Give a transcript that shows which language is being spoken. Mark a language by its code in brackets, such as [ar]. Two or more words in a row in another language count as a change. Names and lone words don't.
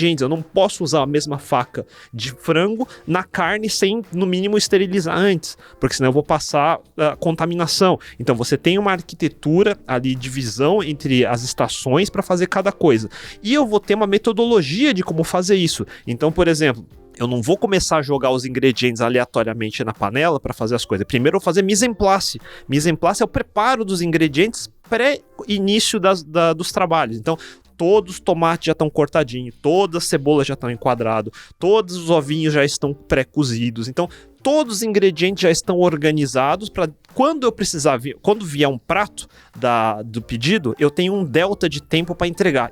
[pt] Eu não posso usar a mesma faca de frango na carne sem, no mínimo, esterilizar antes, porque senão eu vou passar contaminação. Então você tem uma arquitetura ali, divisão entre as estações para fazer cada coisa. E eu vou ter uma metodologia de como fazer isso. Então, por exemplo, eu não vou começar a jogar os ingredientes aleatoriamente na panela para fazer as coisas. Primeiro eu vou fazer [fr] mise en place. Mise en place [pt] é o preparo dos ingredientes pré-início dos trabalhos. Então, todos os tomates já estão cortadinhos, todas as cebolas já estão enquadradas, todos os ovinhos já estão pré-cozidos. Então, todos os ingredientes já estão organizados para quando vier um prato do pedido, eu tenho um delta de tempo para entregar.